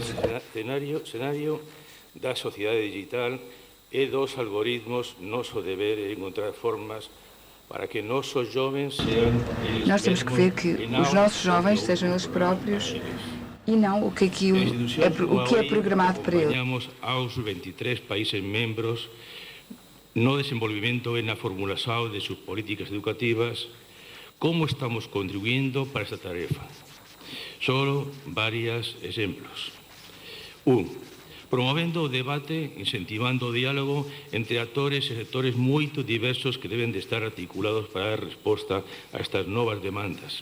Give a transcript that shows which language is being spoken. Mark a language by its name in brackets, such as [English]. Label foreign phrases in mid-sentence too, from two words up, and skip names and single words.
[Portuguese] O cenário da sociedade digital é dos algoritmos, nosso dever é encontrar formas para que nossos jovens sejam eles. Nós temos que ver que os nossos jovens sejam eles próprios e não o que é programado para eles. Acompanhamos aos 23 países membros no desenvolvimento e na formulação de suas políticas educativas. Como estamos contribuindo para esta tarefa? [Spanish] Solo varios exemplos. 1. [Portuguese] Promovendo o debate, incentivando o diálogo entre actores e sectores [Galician] moito diversos que deben de estar articulados para dar resposta a estas novas demandas.